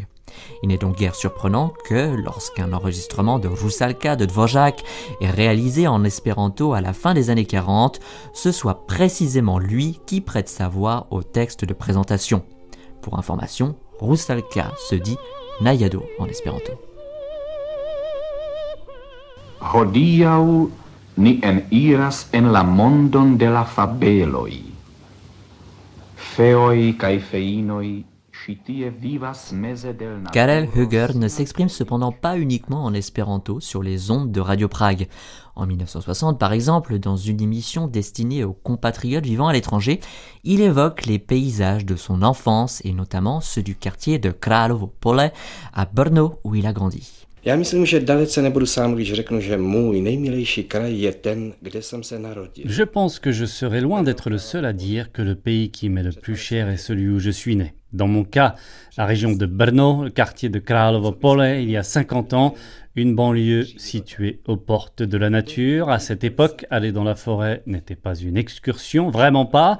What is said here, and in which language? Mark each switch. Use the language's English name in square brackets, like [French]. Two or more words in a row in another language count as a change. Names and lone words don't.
[French] Il n'est donc guère surprenant que, lorsqu'un enregistrement de Rusalka de Dvořák est réalisé en espéranto à la fin des années 40, ce soit précisément lui qui prête sa voix au texte de présentation. Pour information, Rusalka se dit Najado en espéranto. [Esperanto] Hodiaŭ ni eniras en la mondon de la fabeloj. Feoj kaj feinoj. [French] Karel Höger ne s'exprime cependant pas uniquement en espéranto sur les ondes de Radio Prague. En 1960, par exemple, dans une émission destinée aux compatriotes vivant à l'étranger, il évoque les paysages de son enfance et notamment ceux du quartier de Královo Pole à Brno où il a grandi. [Czech] Já myslím, že dalece nebudu sám, když řeknu, že můj nejmilejší kraj je ten, kde jsem se narodil. [French] Je pense que je serai loin d'être le seul à dire que le pays qui m'est le plus cher est celui où je suis né. Dans mon cas, la région de Brno, le quartier de Kralovo Pole, il y a 50 ans, une banlieue située aux portes de la nature. À cette époque, aller dans la forêt n'était pas une excursion, vraiment pas.